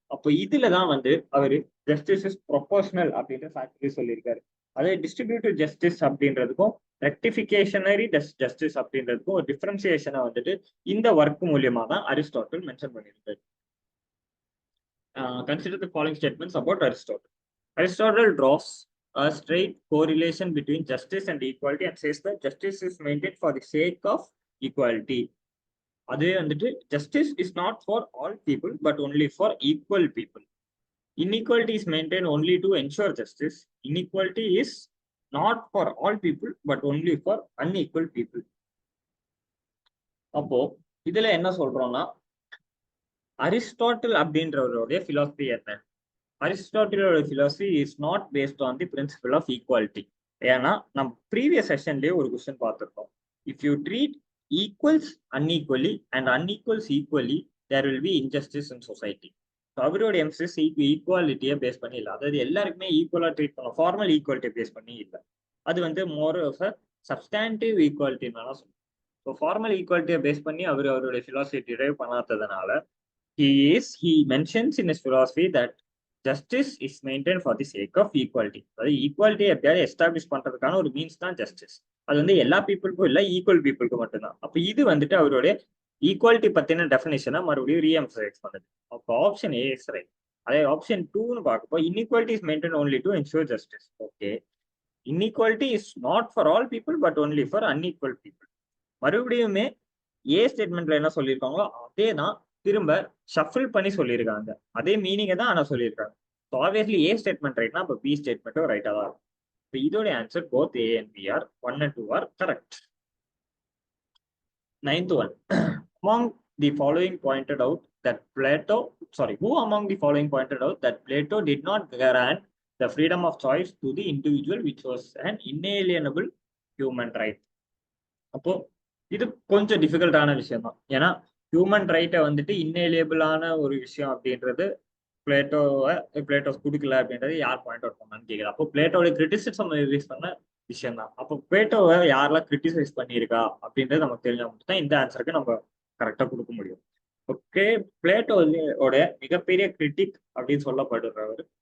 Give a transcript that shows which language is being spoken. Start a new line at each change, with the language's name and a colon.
Tamil: அப்போ இதுலதான் வந்து அவரு
English: justice is proportional
Tamil: அப்படின்ற ஃபேக்டரி சொல்லியிருக்காரு. அதே டிஸ்ட்ரிபியூட்டிவ் ஜஸ்டிஸ் அப்படின்றதுக்கும் ரெக்டிஃபிகேஷனரி ஜஸ்டிஸ் அப்படின்றதுக்கும் ஒரு டிஃபரன்சியேஷனை வந்துட்டு இந்த ஒர்க் மூலியமா தான் அரிஸ்டாட்டில் மென்ஷன் பண்ணியிருக்காரு.
English: Consider the following statements about Aristotle. Aristotle draws a straight correlation between justice and equality and says that justice is maintained for the sake of equality.
Tamil: அதே வந்துட்டு
English: justice is not for all people but only for equal people. Inequality is maintained only to ensure justice. Inequality is not for all people but only for unequal people.
Tamil: அப்போ இதுல என்ன சொல்றோம்னா Aristotle அப்படின்றவருடைய philosophy என்ன?
English: அரிஸ்டாட்டிலோட philosophy is not based on the principle of equality.
Tamil: ஏன்னா நம்ம previous செஷன்லேயே ஒரு question பார்த்துருக்கோம்.
English: If you treat equals unequally and unequals equally there will be injustice in society.
Tamil: அவரோட எம்சிஸ் ஈக்குவாலிட்டியை பேஸ் பண்ணி இல்லை. அதாவது எல்லாருக்குமே ஈக்குவலாக ட்ரீட் பண்ணலாம், ஃபார்மல் ஈக்குவாலிட்டியை பேஸ் பண்ணி இல்லை. அது வந்து
English: more of a substantive
Tamil: ஈக்குவாலிட்டின்னு தான் சொல்லுவோம். ஸோ ஃபார்மல் ஈக்குவாலிட்டியை பேஸ் பண்ணி அவருடைய philosophy drive பண்ணாததுனால
English: he mentions in his philosophy that justice is maintained for the sake of equality.
Tamil: அதாவது ஈக்குவாலிட்டி எப்படியாவது எஸ்டாப்ளிஷ் பண்றதுக்கான ஒரு மீன்ஸ் தான் ஜஸ்டிஸ். அது வந்து எல்லா பீப்புளுக்கும் இல்லை, ஈக்குவல் பீப்புளுக்கு மட்டும்தான். அப்போ இது வந்துட்டு அவருடைய ஈக்குவாலிட்டி பத்தின டெஃபினேஷனை மறுபடியும் ரீஎம்ஃபசைஸ் பண்ணுது.
English: அப்போ option A is right.
Tamil: அதே option 2ன்னு பார்க்கப்போ
English: Inequality is maintain only to ensure justice. Okay, inequality is not for all people but only for unequal people.
Tamil: மறுபடியுமே ஏ ஸ்டேட்மெண்ட்ல என்ன சொல்லியிருக்காங்களோ அதே தான் திரும்ப ஷஃபிள் பண்ணி சொல்லியிருக்காங்க. அதே மீனிங்கை தான் ஆனால் சொல்லியிருக்காங்க. ஸோ ஆப்வியஸ்லி ஏ ஸ்டேட்மெண்ட் ரைட்னா அப்போ பி ஸ்டேட்மெண்ட்டும் ரைட்டாக தான் இருக்கும். இப்போ இதோட answer
English: Both A and B are 1 and 2 are correct. 9th one, among the following pointed out that who among the following pointed out that Plato did not grant the freedom of choice to the individual which was an inalienable human right?
Tamil: அப்போ இது கொஞ்சம் டிஃபிகல்ட்டான விஷயம் தான். ஏன்னா human ரைட்டை வந்துட்டு இன்னேலியபிளான ஒரு விஷயம் அப்படின்றது பிளேட்டோ கொடுக்கல அப்படின்றது யார் பாயிண்ட் அவுட் பண்ணான்னு கேட்குறேன். அப்போ பிளேட்டோட கிரிட்டிசிசம் ரிலீஸ் பண்ண விஷயம் தான். அப்போ பிளேட்டோவை யாரெல்லாம் கிரிட்டிசைஸ் பண்ணியிருக்கா அப்படின்றது நமக்கு தெரிஞ்சா மட்டும் தான் இந்த ஆன்சருக்கு நம்ம கரெக்டாக கொடுக்க முடியும். ஓகே, பிளேட்டோட மிகப்பெரிய கிரிட்டிக் அப்படின்னு சொல்லப்படுறவர்